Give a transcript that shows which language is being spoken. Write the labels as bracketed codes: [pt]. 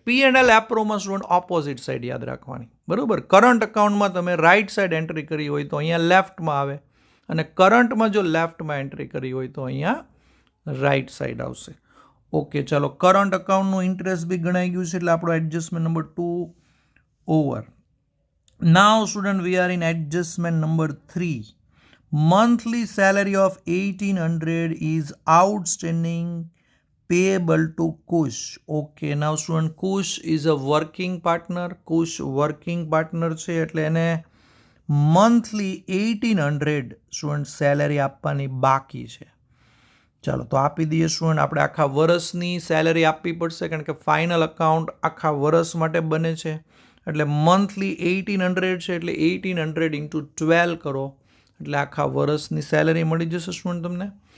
[gu] P&L એપ્રોમાં student opposite side યાદ રાખવાની, બરોબર. કરંટ અકાઉન્ટમાં તમે રાઇટ સાઇડ એન્ટ્રી કરી હોય તો અહીંયા લેફ્ટમાં આવે અને કરંટમાં જો લેફ્ટમાં એન્ટ્રી કરી હોય તો અહીંયા રાઇટ સાઇડ આવશે. ઓકે, ચાલો કરંટ અકાઉન્ટનું ઇન્ટરેસ્ટ બી ગણાઈ ગયું છે એટલે આપણો adjustment number 2 over. [en] Now student we are in adjustment number 3. Monthly salary of 1800 is outstanding payable to Kush. Okay, now student Kush is a working partner. [gu] Kush working partner છે એટલે એને monthly 1800 student salary આપવાની બાકી છે. ચાલો તો આપી દઈએ સ્ટુડન્ટ. આપણે આખા વર્ષની સેલેરી આપવી પડશે કારણ કે ફાઇનલ અકાઉન્ટ આખા વર્ષ માટે બને છે એટલે મંથલી 1800 છે એટલે 1800 ઇન્ટુ 12 કરો એટલે આખા વર્ષની સેલેરી મળી જશે સ્ટુડન્ટ તમને.